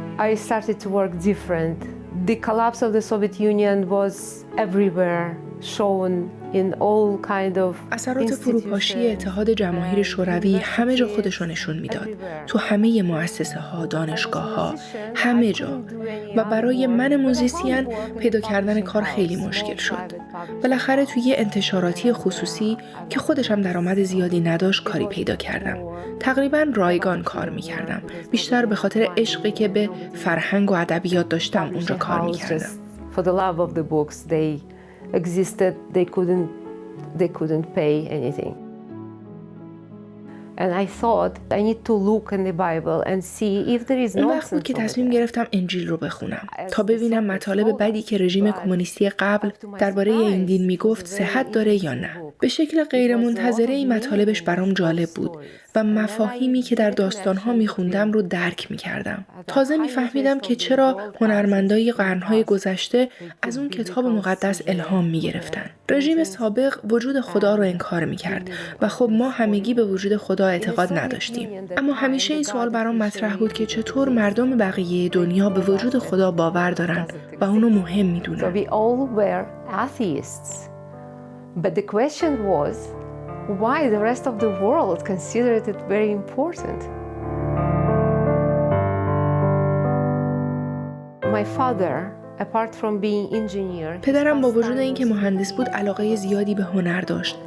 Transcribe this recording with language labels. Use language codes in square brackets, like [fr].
[en] I started to work different. The collapse of the Soviet Union was everywhere, shown in all kind of [fa] اثرات فروپاشی اتحاد جماهیر شوروی همه جا خودش رو نشون میداد. تو همه مؤسسه ها، دانشگاه ها، همه جا. و برای من موزیسین پیدا کردن کار خیلی مشکل شد. بالاخره توی یه انتشاراتی خصوصی که خودشم درآمد زیادی نداشت کاری پیدا کردم. تقریباً رایگان کار میکردم. بیشتر به خاطر عشقی که به فرهنگ و ادبیات داشتم اونجا کار میکردم. [en] For the love of the books, they existed. They couldn't pay anything. And I thought I need to look in the Bible and see if there is [fa] اون وقت بود که تصمیم گرفتم انجیل رو بخونم تا ببینم مطالب بدی که رژیم کمونیستی قبل درباره این دین میگفت صحت داره یا نه. به شکل غیرمنتظره این مطالبش برام جالب بود و مفاهیمی که در داستان‌ها میخوندم رو درک میکردم. تازه میفهمیدم که چرا هنرمندای قرن‌های گذشته از اون کتاب مقدس الهام میگرفتن. رژیم سابق وجود خدا رو انکار میکرد و خب ما همگی به وجود خدا اعتقاد نداشتیم. اما همیشه این سوال برام مطرح بود که چطور مردم بقیه دنیا به وجود خدا باور دارن و اونو مهم میدونن. [en] So we all were atheists. But the question was why the rest of the world considered it very important. My father, apart from being engineer, [fa] پدرم با وجود اینکه مهندس بود علاقه زیادی به هنر داشت.